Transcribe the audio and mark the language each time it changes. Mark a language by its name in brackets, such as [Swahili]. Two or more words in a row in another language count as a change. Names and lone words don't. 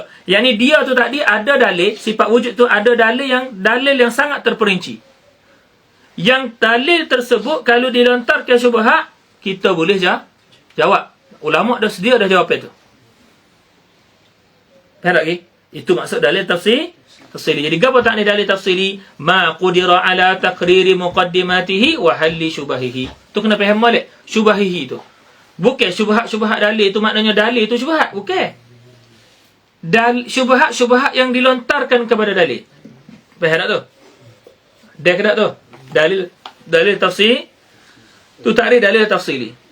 [Malay] Yang ni dia tu tadi ada dalil, sifat wujud tu ada dalil yang sangat terperinci. Yang dalil tersebut kalau dilontarkan syubhat, kita boleh jawab. Ulama dah sedia dah jawab itu. Faham tak lagi? Itu maksud dalil tafsili. Jadi apa tak ni dalil tafsili? [Arabic] ما قدر على تقرير مقدماته وحل شبهه. [Malay] Tu kena faham balik. Syubahihi tu. Bukan syubhat-syubhat dalil tu maknanya dalil tu syubhat. Bukan. Syubhat-syubhat yang dilontarkan kepada dalil. Faham tak tu? Dah ke tak tu? Dalil tafsir. Tu takrif dalil tafsili.